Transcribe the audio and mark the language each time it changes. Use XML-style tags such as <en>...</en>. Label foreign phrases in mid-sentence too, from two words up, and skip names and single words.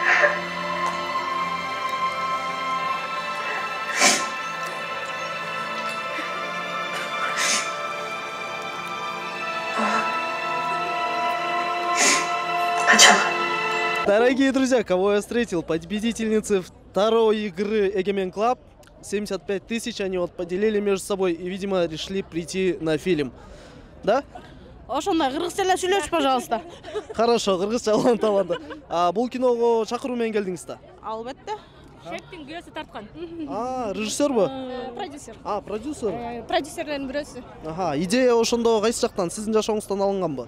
<ru>Дорогие друзья, кого я встретил? Победительницы второй игры Эгемен Клаб. 75 тысяч они вот поделили между собой и, видимо, решили прийти на фильм. Да?</ru> <ky>Ошондой кыргызча эле сүйлөчү, пожалуйста. Хорошо, кыргызча алган таланты. Бул киного чакыруу менен келдиңиз да? Албетте. Шефтин күйөөсү тарткан. Режиссербу? Продюсер. Продюсер? Продюсерлердин бирөөсү. Идея ошондо кайсы жактан? Сиздин жашооңуздан алынганбы?</ky>